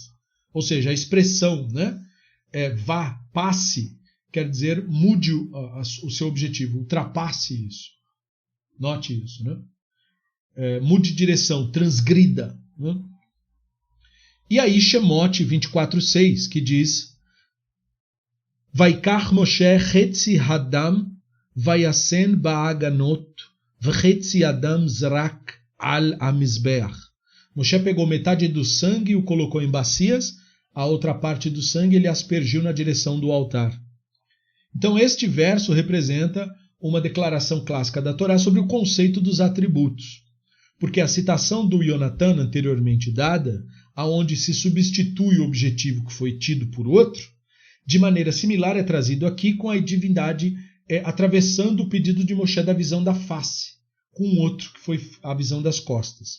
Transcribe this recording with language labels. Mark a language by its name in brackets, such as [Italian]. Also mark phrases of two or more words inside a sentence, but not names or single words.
[Portuguese] Ou seja, a expressão, né, vá, passe, quer dizer, mude o seu objetivo, ultrapasse isso. Note isso, né? Mude de direção, transgrida. Né? E aí Shemot 24:6, que diz: [Hebrew] ויקח משה חצי הדם וישם באגנת וחצי הדם זרק על המזבח. [Portuguese] Moshe pegou metade do sangue e o colocou em bacias, a outra parte do sangue ele aspergiu na direção do altar. Então este verso representa uma declaração clássica da Torá sobre o conceito dos atributos. Porque a citação do Yonatan anteriormente dada, aonde se substitui o objetivo que foi tido por outro, de maneira similar é trazido aqui com a divindade atravessando o pedido de Moshe da visão da face, com outro que foi a visão das costas.